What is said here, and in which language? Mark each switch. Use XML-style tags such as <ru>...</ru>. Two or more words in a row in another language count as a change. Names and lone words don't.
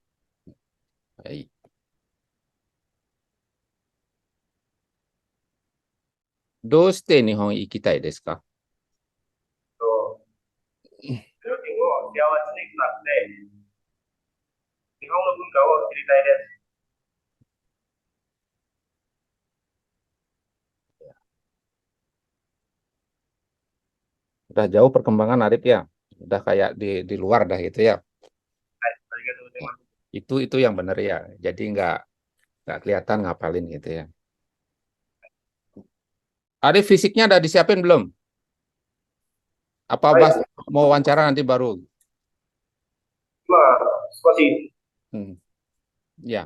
<ja>はい。どうして日本行きたいですか？と、両親を幸せになって、日本の文化を知りたいです。</ja> <id>Udah jauh perkembangan Arif ya. Udah kayak di luar dah gitu ya.</id> <ja>はい、ありがとうございます。</ja> <id>Itu yang benar ya. Jadi nggak kelihatan ngapalin gitu ya. Arif fisiknya udah disiapin belum? Apa</id> <ja>はい、</ja> <id>mau wawancara nanti baru?</id> <ja>少し、</ja> <id>Hmm, ya.</id>